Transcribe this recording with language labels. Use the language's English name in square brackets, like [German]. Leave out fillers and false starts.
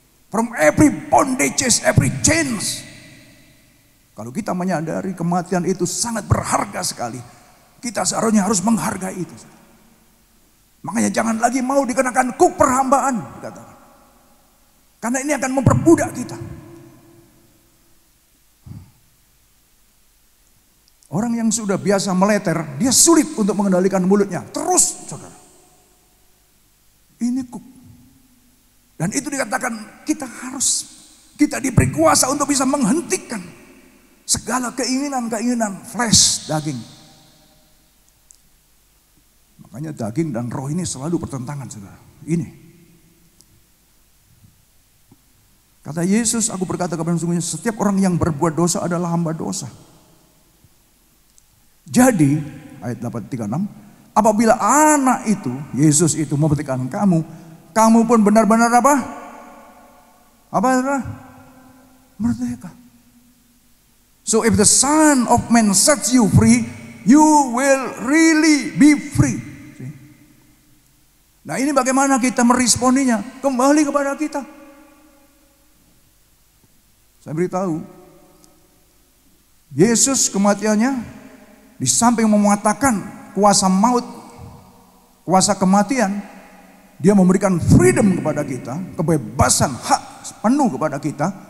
[English] From every bondages, every chains. [Indonesian] Kalau kita menyadari kematian itu sangat berharga sekali, kita seharusnya harus menghargai itu. Makanya jangan lagi mau dikenakan kuk perhambaan, dikatakan. Karena ini akan memperbudak kita. Orang yang sudah biasa meleter, dia sulit untuk mengendalikan mulutnya. Terus, saudara. Ini kuk. Dan itu dikatakan kita diberi kuasa untuk bisa menghentikan segala keinginan-keinginan flesh, daging. Makanya daging dan roh ini selalu bertentangan, saudara. Ini. Kata Yesus, aku berkata kepada sungguhnya, setiap orang yang berbuat dosa adalah hamba dosa. Jadi, ayat 836, apabila anak itu, Yesus itu memerdekakan kamu pun benar-benar apa? Apa saudara? Merdeka. [English] So if the Son of Man sets you free, you will really be free. [Indonesian] Nah ini bagaimana kita meresponinya? Kembali kepada kita. Saya beritahu, Yesus kematiannya di samping mematahkan kuasa maut, kuasa kematian, dia memberikan freedom kepada kita, kebebasan hak penuh kepada kita.